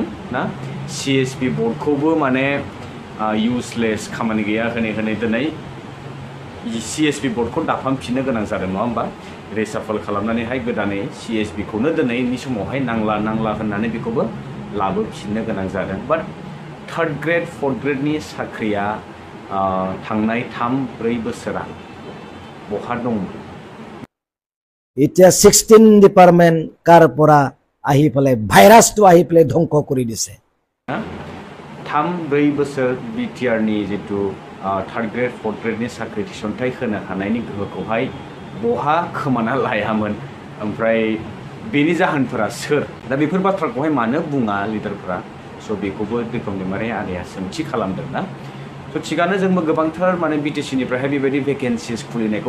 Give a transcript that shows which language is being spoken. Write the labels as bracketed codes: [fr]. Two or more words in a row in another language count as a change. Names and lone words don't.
[brx] ना सिएसपि बर्डखौबो माने इउजलेस खामानि गैया होनै दिनै सिएसपि बर्डखौ दाफामफिननो गोनां जादों नङा होमबा रिसाफल खालामनानैहाय गोदानै सिएसपिखौनो दिनैनि समावहाय नांला होननानै बेखौबो लाबोफिननो गोनां जादों बाट 3rd ग्रेड 4th ग्रेडनि साख्रिया थांनाय 3-4 बोसोरा बहा दंमोन [as] এতিয়া 16 ডিপাৰ্টমেণ্ট কাৰ পৰা আহি পেলাই ভাইৰাছটো আহি পেলাই ধ্বংস কৰি দিছে [brx] 3-4 बोसोर बिटिआरनि जितु 3rd ग्रेड 4th ग्रेडनि साख्रि थिसनथाइ होनो हानायनि गोहोखौहाय बहा खोमाना लायामोन ओमफ्राय बेनि जाहोनफोरा सोर दा बेफोर बाथ्राखौहाय मानो बुङा लिडारफोरा स' बेखौबो बिक्रम दैमारि आदाया सोंथि खालामदों ना स' थिगानो जोंबो गोबांथार माने बिटिसिनिफ्रायहाय बेबायदि भेकेन्सिस खुलिनायखौ